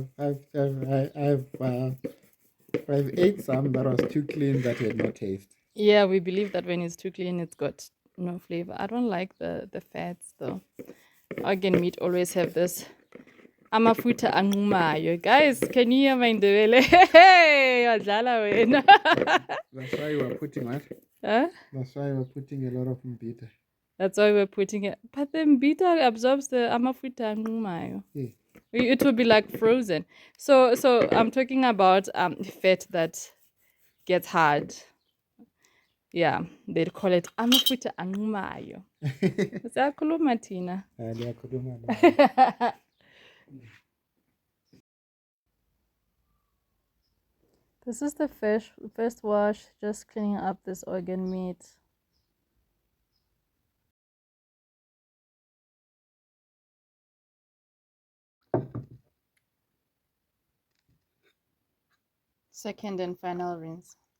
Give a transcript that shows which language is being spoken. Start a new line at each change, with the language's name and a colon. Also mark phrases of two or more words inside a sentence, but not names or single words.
English: I've ate some that was too clean that had no taste. Yeah, we believe that when it's too clean, it's got no flavor. I don't like the fats though. Organ meat always have this
North Ndebele: amafuta anqumayo.
English: Guys, can you hear my ndebele?
North Ndebele: Hey, wadlala wena.
English: That's why you were putting what? Huh? That's why we're putting a lot of mbita. That's why we're putting it. But the mbita absorbs the
North Ndebele: amafuta anqumayo.
English: Yeah. It will be like frozen. So I'm talking about fat that gets hard. Yeah, they'd call it
North Ndebele: amafutha anqumayo. Siyakhuluma thina. Liyakhuluma na.
English: This is the first wash, just cleaning up this organ meat. Second and final rinse.